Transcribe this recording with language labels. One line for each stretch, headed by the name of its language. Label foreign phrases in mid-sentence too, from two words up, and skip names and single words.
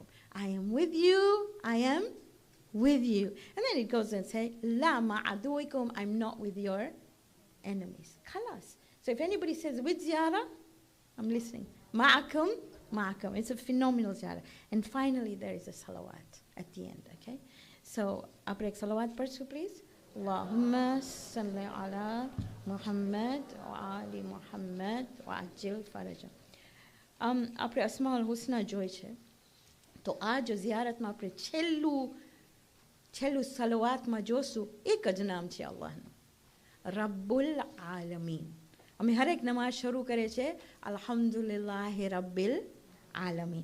English: I am with you, I am with you. And then it goes and says,
Arabic: la ma'aduikum,
English: I'm not with your enemies. Khalas. So if anybody says, with ziyarah, I'm listening.
Arabic: معكم، معكم.
English: It's a phenomenal ziyarah. And finally, there is a salawat at the end, okay? So,
Gujarati: આપણે એક salawat પડશું,
English: please.
Arabic: اللهم صل على محمد وآل محمد وعجل فرجهم.
Gujarati: આપણે
Arabic: أسماء الحسنى
Gujarati: જોઈ છે. તો આ જો ઝિયારતમાં આપણે છેલ્લું સલવાતમાં જોશું, એક જ નામ છે અલ્લાહનું.
Arabic: رب العالمين.
Gujarati: અમે હરેક નમાઝ શરૂ કરે છે
Arabic: الحمد لله رب العالمين.